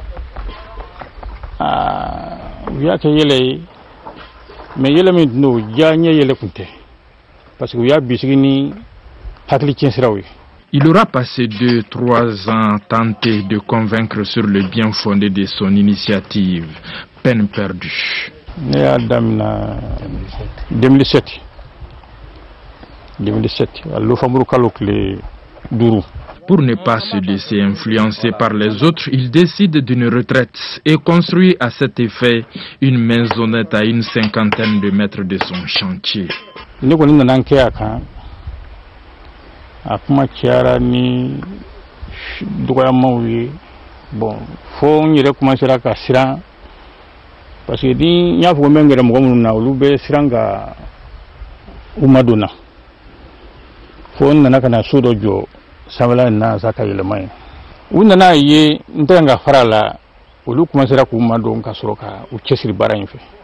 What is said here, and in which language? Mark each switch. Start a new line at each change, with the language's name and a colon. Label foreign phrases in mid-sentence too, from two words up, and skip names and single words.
Bambara: u y'a kɛ yɛlɛ ye mais yɛlɛ min no ja ɲɛ yɛlɛ kun tɛ parce que u y'a bisigi ni hakili cɛn siraw ye.
French: Il aura passé 2-3 ans tenté de convaincre sur le bien fondé de son initiative. Peine perdue.
Bambara: Ne y'a damina 2007 a l'ofamuru kalo tile 5.
French: Pour ne pas se laisser influencer par les autres, il décide d'une retraite et construit à cet effet une maisonnette à une 50aine de mètres de son chantier.
Bambara: Ne kɔni nana kɛ a kan a kuma cayara ni dɔgɔyamaw ye bon fo n yɛrɛ commencera ka siran parce que ni n y'a fɔ ko n bɛ n gɛrɛ mɔgɔ minnu na olu bɛ siran ka u madonna fo n nana ka na so dɔ jɔ sanfɛla in na sa ka yɛlɛma ye u nana ye n tɛ ka fara la olu commencera k'u madon ka sɔrɔ ka u cɛsiri baara in fɛ